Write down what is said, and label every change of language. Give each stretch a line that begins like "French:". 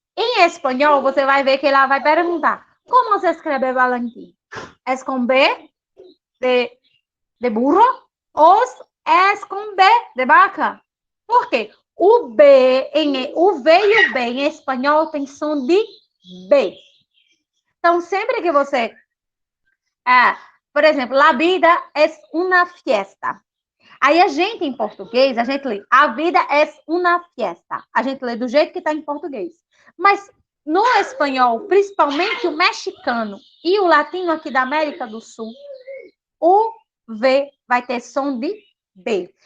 Portuguese: Em espanhol, você vai ver que ela vai perguntar, como se escreve Valentim? É com B de burro ou é com B de vaca? Por quê? O V e o B em espanhol tem som de B. Então, sempre que você... por exemplo,
Spanish: la vida es una fiesta.
Portuguese: Aí a gente, em português, a gente lê, a vida é uma fiesta. A gente lê do jeito que está em português. Mas no espanhol, principalmente o mexicano e o latino aqui da América do Sul, o V vai ter som de B.